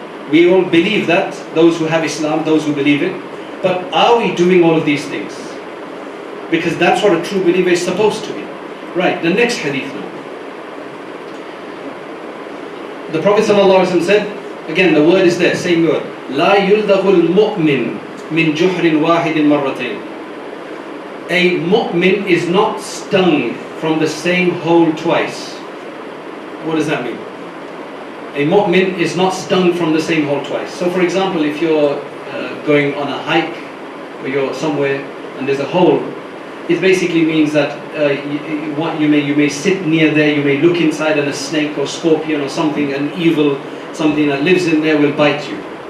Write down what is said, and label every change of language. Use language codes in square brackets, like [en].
[en] We all believe that, those who have Islam, those who believe it. But are we doing all of these things? Because that's what a true believer is supposed to be. Right, the next hadith now. The Prophet ﷺ said, again the word is there, same word. [ar] لا يلدغ المؤمن من جحر واحد مرتين. [en] A mu'min is not stung from the same hole twice. What does that mean? A mu'min is not stung from the same hole twice. So for example, if you're going on a hike or you're somewhere and there's a hole, it basically means that you may sit near there, you may look inside and a snake or scorpion or something, an evil, something that lives in there will bite you.